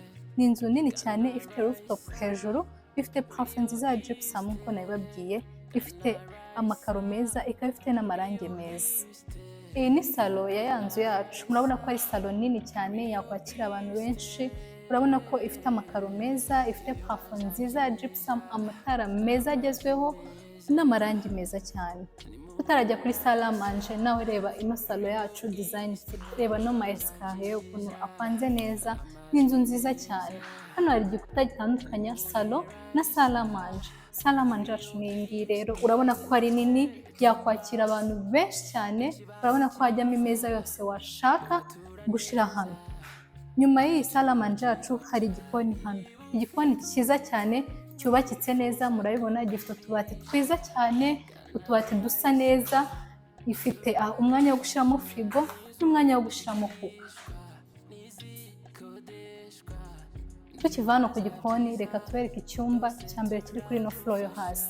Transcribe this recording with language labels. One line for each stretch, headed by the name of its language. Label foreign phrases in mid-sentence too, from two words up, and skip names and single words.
Kinyarwanda: Ni inzu nini cyane, ifite rooftop hejuru, ifite parfum nziza ya gypsum nkuko nabibabwiye, ifite amakaro meza, ikaba ifite n'amarangi meza. Iyi ni salo ya nzu yacu. Murabona ko ari salo nini cyane yakwakira abantu benshi. Urabona ko ifite amakaro meza, ifite parfum nziza ya gypsum, amatara meza agezweho n'amarangi meza cyane. Utarajya kuri
French: salle à manger,
Kinyarwanda: nawe reba ino salo yacu design ifite, reba no ma escalier ukuntu apanze neza. Ni inzu nziza cyane. Hano hari igikuta gitandukanya salo na
French: salle à manger. Salle à manger
Kinyarwanda: yacu ni iyi rero, urabona ko ari nini, yakwakira abantu benshi cyane. Urabona ko hajyamo imeza yose washaka gushira hano. Nyuma y'iyi
French: salle à manger
Kinyarwanda: yacu hari igikoni hano. Igikoni cyiza cyane cyubakitse neza, murabibona gifite utubati twiza cyane, utubati dusa neza, ifite umwanya wo gushiramo frigo n'umwanya wo gushiramo kuko. Tukiva hano ku gikoni, reka tubereke icyumba cya mbere kiri kuri no floor yo hasi.